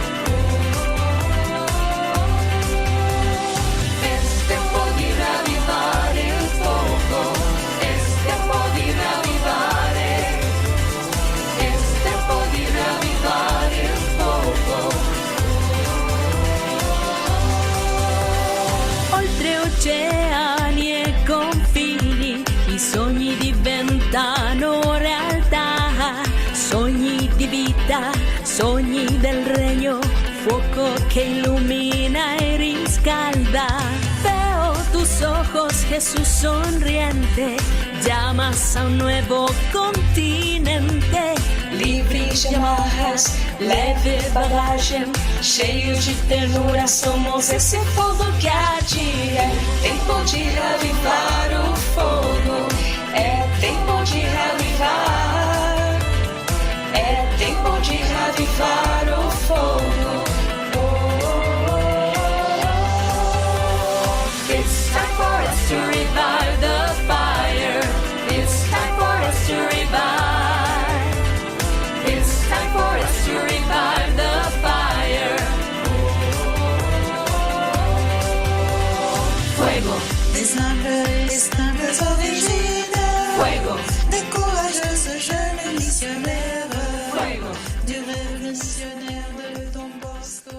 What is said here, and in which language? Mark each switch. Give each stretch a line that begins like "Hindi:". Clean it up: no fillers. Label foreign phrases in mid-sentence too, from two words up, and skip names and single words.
Spanish: Es tiempo de reavivar el fuego. Es tiempo de reavivar. Es tiempo de reavivar el fuego.
Italian: Oltre oceani e confini, i sogni diventano realtà, sogni di vita, sogni del regno, fuoco
Spanish: que ilumina y
Italian: riscalda.
Spanish: Veo tus ojos, Jesús sonriente, llamas a un nuevo continente.
Portuguese: Livres de amarras, leve bagagem, cheios de ternura, somos esse fogo que adia. Tempo de reavivar o fogo, é tempo de reavivar, é tempo de reavivar o fogo.
English: It's time for us to revive the fire. It's time for us to revive. It's time for us to revive the fire.
French: Fuego. Des humbles origines. Fuego. Des courageuses jeunes missionnaires. Fuego. Du révolutionnaire de Don Bosco.